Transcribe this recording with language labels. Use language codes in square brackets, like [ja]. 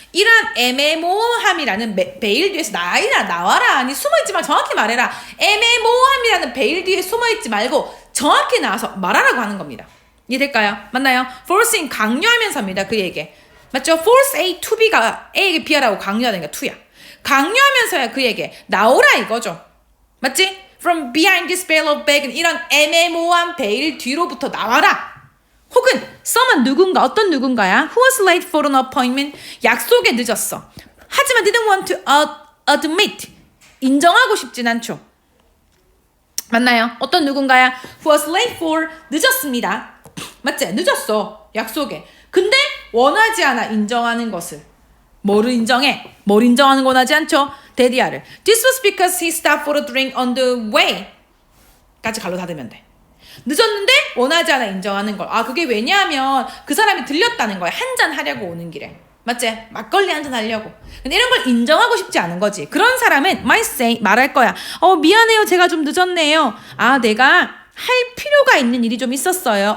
[ko] 이러한 애매모호함이라는 베일 뒤에서 나와라. 아니 숨어있지 마. 정확히 말해라. 애매모호함이라는 베일 뒤에 숨어있지 말고 정확히 나와서 말하라고 하는 겁니다. 이해될까요? 맞나요? forcing, 강요하면서입니다. 그에게. 맞죠? [en] force A to B [ko] 가 A에게 B하라고 강요하는 게 to야. 강요하면서야 그에게 나오라 이거죠. 맞지? [en] from behind this veil of vagueness. [ko] 이런 애매모호한 베일 뒤로부터 나와라. 혹은 someone 누군가, 어떤 누군가야? [en] who was late for an appointment. [ko] 약속에 늦었어. [en] 하지만 didn't want to admit. [ko] 인정하고 싶진 않죠. 맞나요? 어떤 누군가야? [en] who was late for, 늦었습니다. [ko] 맞지? 늦었어. 약속에. 근데 원하지 않아 인정하는 것을. 뭐를 인정해? 뭘 인정하는 거 원하지 않죠? 데디아를. [en] This was because he stopped for a drink on the way. [ko] 까지 갈로 닫으면 돼. 늦었는데 원하지 않아 인정하는 걸. 아, 그게 왜냐하면 그 사람이 들렸다는 거야. 한잔 하려고 오는 길에. 맞지? 막걸리 한잔 하려고. 근데 이런 걸 인정하고 싶지 않은 거지. 그런 사람은 [en] might say [ko] 말할 거야. 미안해요. 제가 좀 늦었네요. 내가 할 필요가 있는 일이 좀 있었어요.